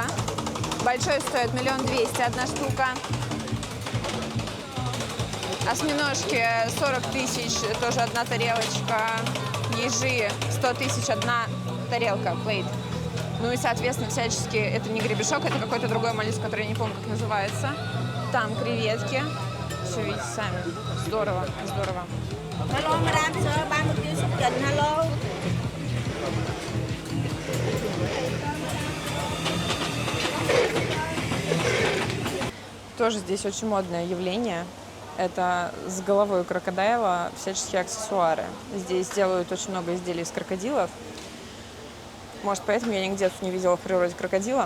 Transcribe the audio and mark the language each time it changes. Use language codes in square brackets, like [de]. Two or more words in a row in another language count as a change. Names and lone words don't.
[ru] Большой стоит 1 200 000 одна штука. Осьминожки 40 тысяч, тоже одна тарелочка. Ежи 100 тысяч одна тарелка, плейт. Ну и, соответственно, всячески это не гребешок, это какой-то другой моллюск, который я не помню, как называется. Там креветки. Все видите сами. Здорово, здорово. [en] Hello, madam, sir. [vi] Bán một ký xúc trình, [en] hello. [ru] Тоже здесь очень модное явление. Это с головой крокодила всяческие аксессуары. Здесь делают очень много изделий из крокодилов. Может, поэтому я нигде тут не видела в природе крокодила.